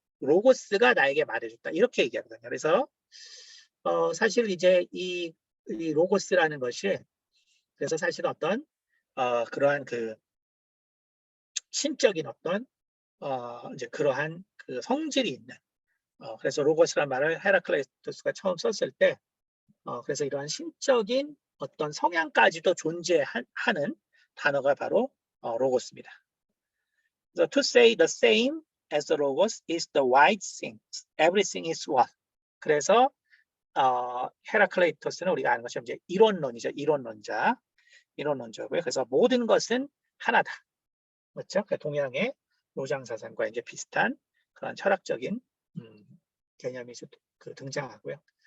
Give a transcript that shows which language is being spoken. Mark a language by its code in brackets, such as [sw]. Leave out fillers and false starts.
[ko] 로고스가 나에게 말해줬다. 이렇게 얘기하거든요. 그래서 사실 이제 이 로고스라는 것이 그래서 사실 어떤 그러한 그 신적인 어떤 이제 그러한 그 성질이 있는 그래서 로고스란 말을 헤라클레이토스가 처음 썼을 때 그래서 이러한 신적인 어떤 성향까지도 존재하는 단어가 바로 로고스입니다. [en] So to say the same as the logos is the wide thing. Everything is one. [ko] 그래서 헤라클레이토스는 우리가 아는 것처럼 이제 이론론이죠. 이론론자고요. 그래서 모든 것은 하나다. 그렇죠? 동양의 노장사상과 이제 비슷한 그런 철학적인 개념이 등장하고요.